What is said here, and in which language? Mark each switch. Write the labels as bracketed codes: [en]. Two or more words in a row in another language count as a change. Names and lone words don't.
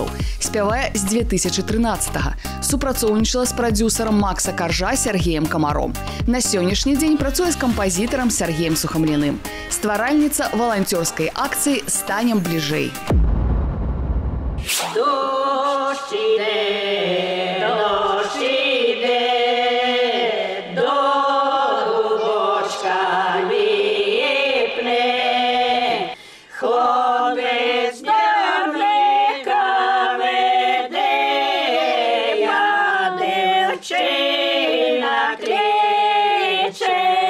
[be] Спявае з 2013-га. Супрацоўнічала з прадзюсарам Макса Каржа Сергеем Камаром. На сённяшні дзень працуе з кампазітарам Сергеем Сухамліным. Стваральніца валанцёрскай акцыі «Станем бліжэй». [uk] Дождь іде, дождь іде, до дубочка ліпне, хлопець дівника веде, я дівчина кличе.